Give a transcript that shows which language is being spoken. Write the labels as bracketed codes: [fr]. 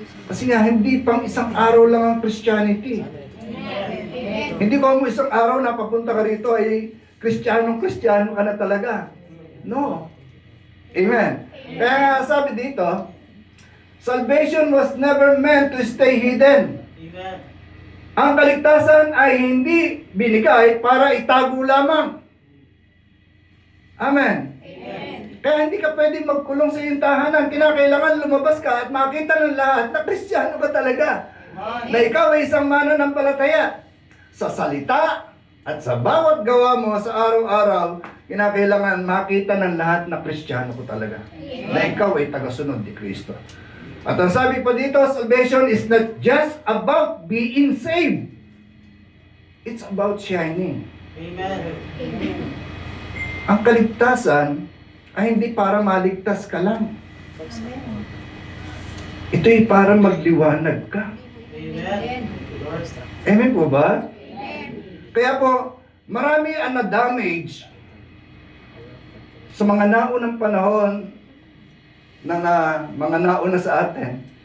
[tl] Kasi nga, hindi pang isang araw lang ang Christianity. Hindi ko mo isang araw na papunta ka rito ay Kristiyano ka na talaga. No. Amen. Kaya nga sabi dito, [en] salvation was never meant to stay hidden. [tl] Amen. Ang kaligtasan ay hindi binigay para itago lamang. Amen. Amen. Kaya hindi ka pwedeng magkulong sa iyong tahanan. Kinakailangan lumabas ka at makita ng lahat na Kristiyano ka talaga. Amen. Na ikaw ay isang mananampalataya. Sa salita at sa bawat gawa mo sa araw-araw, kinakailangan makita ng lahat na Kristiyano ko talaga. Amen. Na ikaw ay tagasunod ni Kristo. At ang sabi pa dito, [en] salvation is not just about being saved. It's about shining. Amen. [tl] Ang kaligtasan ay hindi para maligtas ka lang. Ito'y para magliwanag ka. Amen. Amen po ba? Kaya po, marami ang na-damage sa mga naunang panahon ng mga nauna sa atin.